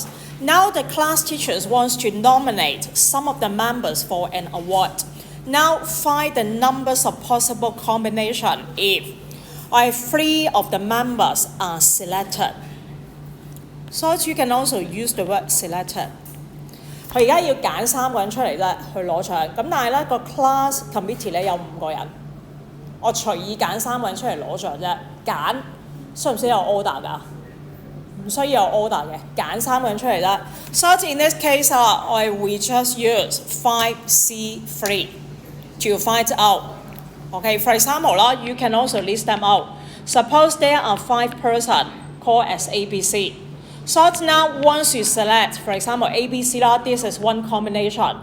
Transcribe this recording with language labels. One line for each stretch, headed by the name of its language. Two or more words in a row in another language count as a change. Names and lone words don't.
English: Now the class teachers wants to nominate some of the members for an award. Now find the numbers of possible combination if 3 of the members are selected. So you can also use the word selected.
Cantonese: 佢而家要揀3個人出嚟啫，去攞獎。咁但係咧個
English: class committee
Cantonese: 咧有5個人，我隨意揀3個人出嚟攞獎啫。揀需唔需要有 order 㗎？唔需要有 order 嘅，揀3個人出嚟啫。
English: So in this case, we just use 5C3 to find out. Okay, for example, you can also list them out. Suppose there are 5 persons called as ABC. So now once you select, for example, ABC, this is one combination.